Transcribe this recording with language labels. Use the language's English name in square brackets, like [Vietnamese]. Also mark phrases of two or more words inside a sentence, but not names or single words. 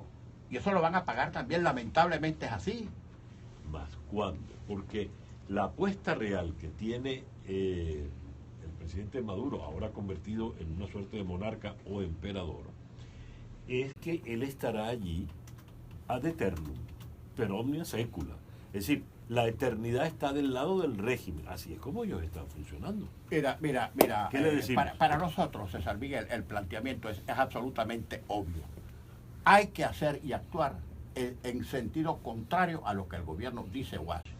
[Spanish] Y eso lo van a pagar también, lamentablemente es así. ¿Más cuándo? Porque la apuesta real que tiene el presidente Maduro, ahora convertido en una suerte de monarca o emperador, es que él estará allí [Latin] ad eternum, per omnia secula. [Spanish] Es decir, la eternidad está del lado del régimen. Así es como ellos están funcionando. Mira, ¿Qué le decimos? Para nosotros, César Miguel, el planteamiento es absolutamente obvio. Hay que hacer y actuar en sentido contrario a lo que el gobierno dice o hace.